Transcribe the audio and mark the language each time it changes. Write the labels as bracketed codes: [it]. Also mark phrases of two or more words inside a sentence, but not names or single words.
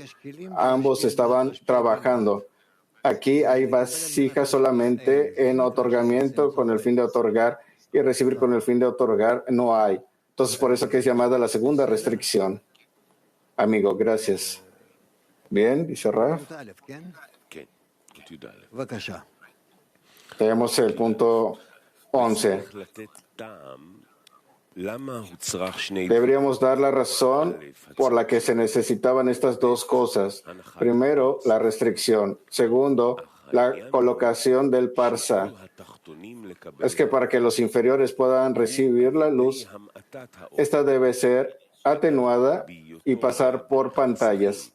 [es] Ambos estaban trabajando. Aquí hay vasijas solamente en otorgamiento con el fin de otorgar y recibir con el fin de otorgar no hay. Entonces, por eso que es llamada la segunda restricción. Amigo, gracias. Bien, dice Raf. [he] כן, י"א. בבקשה. [es] Tenemos el punto 11. [he] צריך לתת טעם למה הוצרך שני [es] Deberíamos dar la razón por la que se necesitaban estas dos cosas. Primero, la restricción. Segundo, la colocación del parsa. Es que para que los inferiores puedan recibir la luz, esta debe ser atenuada y pasar por pantallas.